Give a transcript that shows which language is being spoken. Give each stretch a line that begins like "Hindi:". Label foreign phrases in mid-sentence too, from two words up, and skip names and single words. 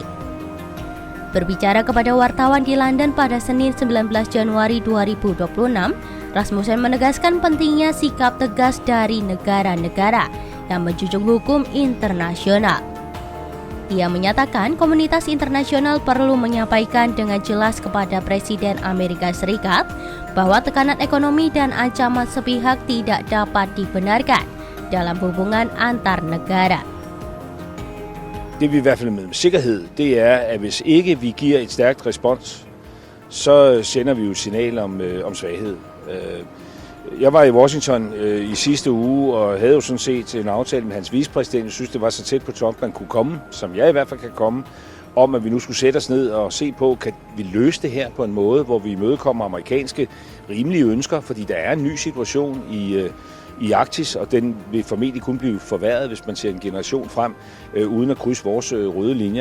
Indonesian: Berbicara kepada wartawan di London pada Senin 19 Januari 2026, Rasmussen menegaskan pentingnya sikap tegas dari negara-negara yang menjunjung hukum internasional. Ia menyatakan komunitas internasional perlu menyampaikan dengan jelas kepada Presiden Amerika Serikat bahwa tekanan ekonomi dan ancaman sepihak tidak dapat dibenarkan dalam hubungan antar negara.
Danish: Det vi i hvert fald med sikkerhed, det er, at hvis ikke vi giver et stærkt respons, så sender vi jo et signal om svaghed. Jeg var i Washington i sidste uge og havde jo sådan set en aftale med hans vicepræsident. Jeg synes, det var så tæt på Trump, man kunne komme, som jeg i hvert fald kan komme, om at vi nu skulle sætte os ned og se på, kan vi løse det her på en måde, hvor vi imødekommer amerikanske rimelige ønsker, fordi der er en ny situation i Arktis, og den vil formentlig kun blive forværret, hvis man ser en generation frem, uden at krydse vores røde linjer.